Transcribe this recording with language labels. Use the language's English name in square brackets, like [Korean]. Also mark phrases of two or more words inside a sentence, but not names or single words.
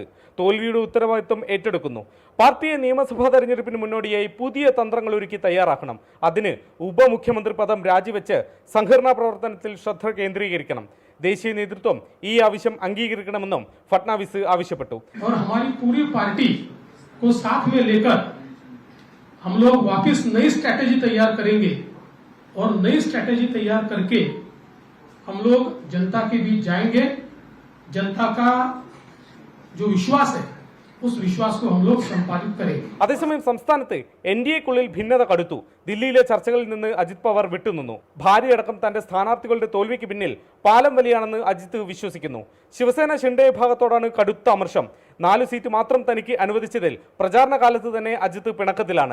[Malayalam] തോൽവിയുടെ ഉത്തരവാദിത്വം ഏറ്റെടുക്കുന്നു. പാർട്ടിയെ നിയമസഭാ തെരഞ്ഞെടുപ്പിന് മുന്നോടിയായി പുതിയ തന്ത്രങ്ങൾ ഒരുക്കി തയ്യാറാക്കണം. അതിന് ഉപമുഖ്യമന്ത്രി പദം രാജിവെച്ച് സംഘടനാ പ്രവർത്തനത്തിൽ ശ്രദ്ധ കേന്ദ്രീകരിക്കണം. ദേശീയ നേതൃത്വം ഈ ആവശ്യം അംഗീകരിക്കണമെന്നും ഫഡ്നാവിസ് ആവശ്യപ്പെട്ടു. [Hindi] हम लोग वापस नई स्ट्रैटेजी तैयार करेंगे और नई स्ट्रैटेजी तैयार करके हम लोग जनता के बीच जाएंगे. जनता का जो विश्वास है उस विश्वास को हम लोग संपादित करेंगे. [Malayalam] അതേസമയം സംസ്ഥാനത്ത് NDAയ്ക്കുള്ളിൽ ഭിന്നത കടുത്തു. ദില്ലിയിലെ ചർച്ചകളിൽ നിന്ന് അജിത് പവാർ വിട്ടുനിന്നു. ഭാര്യയടക്കം തന്റെ സ്ഥാനാർത്ഥികളുടെ തോൽവിക്ക് പിന്നിൽ പാലം വലിയാണെന്ന് അജിത് വിശ്വസിക്കുന്നു. ശിവസേന ഷിൻഡെ വിഭാഗത്തോടാണ് കടുത്ത അമർഷം. 4 സീറ്റ് മാത്രം തനിക്ക് അനുവദിച്ചതിൽ പ്രചാരണ കാലത്ത് തന്നെ അജിത് പിണക്കത്തിലാണ്.